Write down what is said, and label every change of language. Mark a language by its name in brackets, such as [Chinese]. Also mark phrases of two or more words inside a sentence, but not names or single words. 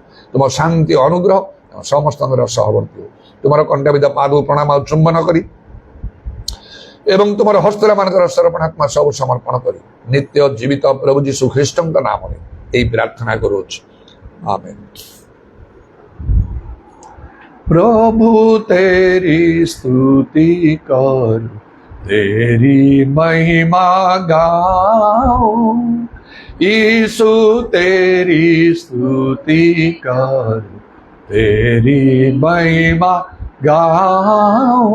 [Odia] ତୁମ ଶାନ୍ତି ଅନୁଗ୍ରହ ସମସ୍ତଙ୍କର ସହବର୍ତ୍ତୀ ହଉ। ତୁମର କଣ୍ଠାବିଧ ପାଦ ପ୍ରଣାମ ଆଉ ଚୁମ୍ବନ କରି ଏବଂ ତୁମର ହସ୍ତରେ ମାନଙ୍କର ସମର୍ପଣାତ୍ମା ସବୁ ସମର୍ପଣ କରି ନିତ୍ୟ ଜୀବିତ ପ୍ରଭୁ ଯୀଶୁ ଖ୍ରୀଷ୍ଟଙ୍କ ନାମରେ ଏହି ପ୍ରାର୍ଥନା କରୁଅଛି, ଆମେନ୍। [Hindi] प्रभु तेरी स्तुति कर, तेरी महिमा गाओ। यीशु तेरी स्तुति कर, तेरी महिमा गाओ।